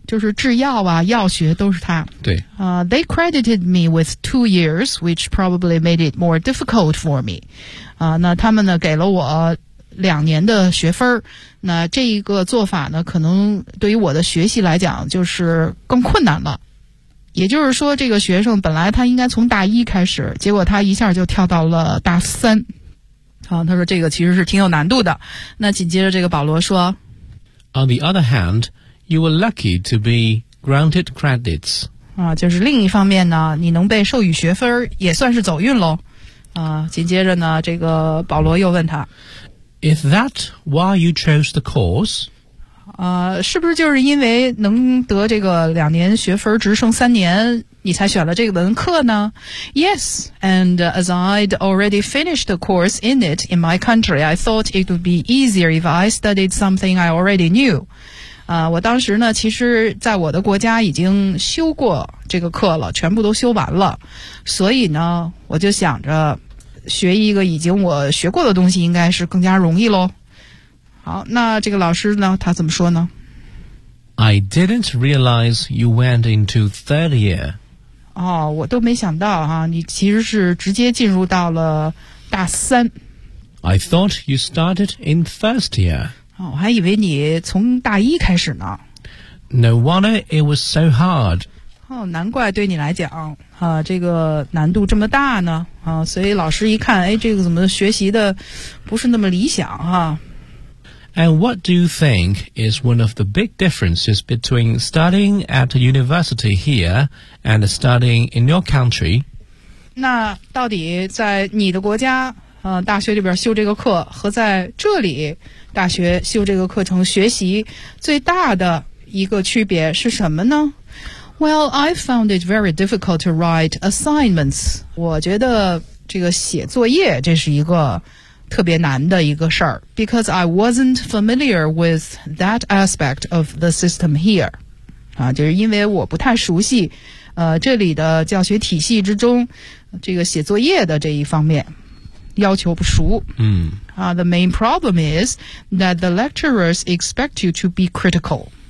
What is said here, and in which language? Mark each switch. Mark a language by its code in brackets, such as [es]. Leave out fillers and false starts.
[zh] 就是制药啊，药学都是它。对 [en] They credited me with 2 years, which probably made it more difficult for me. [zh] 那他们呢给了我2年的学分，那这一个做法呢可能对于我的学习来讲就是更困难了。也就是说这个学生本来他应该从大一开始，结果他一下就跳到了大三。他说这个其实是挺有难度的。那紧接着这个保罗说 [en] On the other hand, you were lucky to be granted credits. [zh] 就是另一方面呢，你能被授予学分也算是走运咯。紧接着呢，这个保罗又问他 [en] Is that why you chose the course? [zh] 是不是就是因为能得这个2年学分，直升3年，你才选了这个文课呢 [en] Yes, and as I'd already finished the course in it in my country, I thought it would be easier if I studied something I already knew. [zh] 我当时呢其实在我的国家已经修过这个课了全部都修完了所以呢我就想着学一个已经我学过的东西应该是更加容易咯好那这个老师呢他怎么说呢 [en] I didn't realize you went into third year. [zh] 哦，我都没想到哈，你其实是直接进入到了大三。 [en] I thought you started in first year. [zh] 哦，我还以为你从大一开始呢。 [en] No wonder it was so hard. [zh] 哦，难怪对你来讲，这个难度这么大呢。所以老师一看，哎，这个怎么学习的不是那么理想哈。 [en] And what do you think is one of the big differences between studying at a university here and studying in your country? [zh] 那到底在你的国家，大学里边修这个课和在这里大学修这个课程学习最大的一个区别是什么呢？ [en] Well, I found it very difficult to write assignments. [zh] 我觉得这个写作业这是一个特别难的一个事儿 [en] because I wasn't familiar with that aspect of the system here. [zh] 啊，就是因为我不太熟悉，这里的教学体系之中，这个写作业的这一方面要求不熟。嗯。 [en] 啊，the main problem is that the lecturers expect you to be critical.